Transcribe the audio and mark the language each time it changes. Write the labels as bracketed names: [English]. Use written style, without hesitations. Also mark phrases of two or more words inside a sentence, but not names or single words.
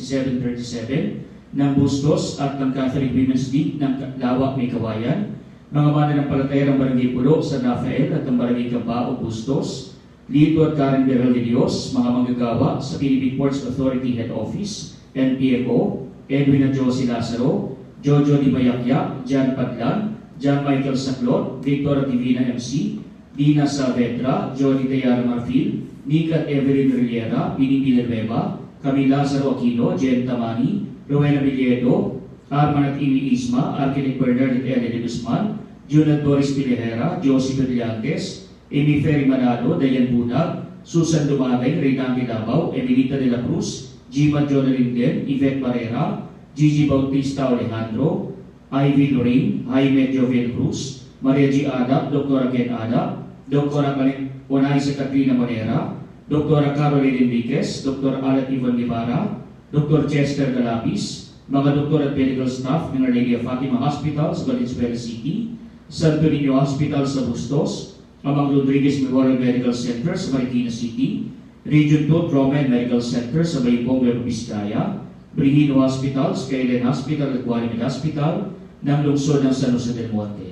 [Filipino] 6737, ng Bustos at ng Catholic Women's League ng Lawak May Kawayan, mga mananampalataya ng Barangay Pulo, San Rafael at ng Barangay Cabao, Bustos, Lito at Karen Beral de Dios, mga manggagawa sa Philippine Ports Authority Head Office, NPFO, Edwin at Josie Lazaro, Jojo Di Mayakyak, Jan Padlan, John Michael Saclot, Victor Divina MC, Dina Saavedra, Johnny Tayara Marfil, Nika at Evelyn Rillera, Pini Villanueva, Camila Lazaro Aquino, Jen Tamani, Rowena Villedo, Arman at Amy Isma, Architect Bernard at Ellen de Guzman, Jun at Doris Pilihera, Josie Brillantes, Amy Ferry Manalo, Dayan Bunag, Susan Dumatay, Reynaldi Davao, Emilita de la Cruz, Jiman Jonah Linden, Yvette Barrera, Gigi Bautista Alejandro, Ivy Lorraine, Jaime Jovel Cruz, Maria G. Adap, Dr. Ken Adap, Dr. Onaisa Katrina Monera, Dr. Caroline Enriquez, Dr. Alat Ivan Guevara, Dr. Chester Galapis, mga doktor at [English] medical staff [Filipino] ng Our Lady of Fatima Hospital sa Valenzuela City, Santo Niño Hospital sa Bustos, Amang Rodriguez Memorial Medical Center sa Marikina City, Region 2 Trauma and Medical Center sa Baypong, Nueva Vizcaya, Brihino Hospital, Skyline Hospital at Guadalupe Hospital ng lungsod ng San Jose del Monte.